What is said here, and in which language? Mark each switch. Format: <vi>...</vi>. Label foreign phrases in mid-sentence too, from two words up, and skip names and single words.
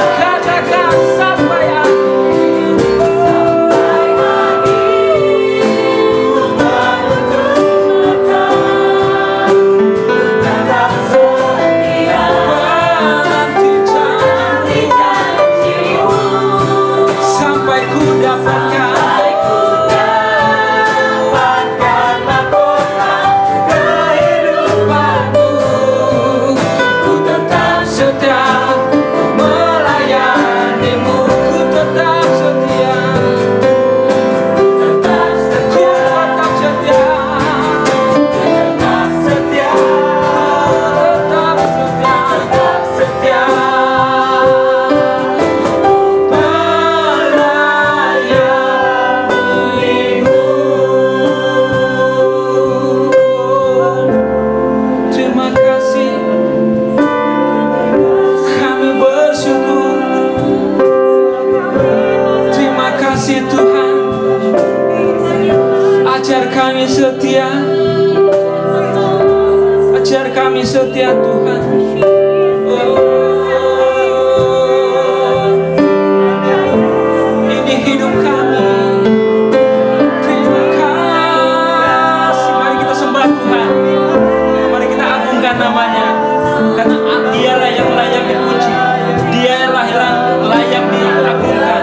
<id>Katakan sampai akhir, sampai akhir ku menutup mata, ku tetap setia menanti janji-Mu. Sampai ku dapatkan mahkota kehidupanku, ku tetap setia melayani-Mu. Ku tetap setia, ku tetap setia, ku tetap setia, ku tetap setia, ku tetap setia, melayani-Mu. Terima kasih, kami bersyukur. Terima kasih Tuhan, ajar kami setia, ajar kami setia Tuhan. Ini hidup kami. Terima kasih. Mari kita sembah Tuhan, mari kita agungkan namanya, karena Dialah yang layak dipuji, Dialah yang layak diagungkan.</id>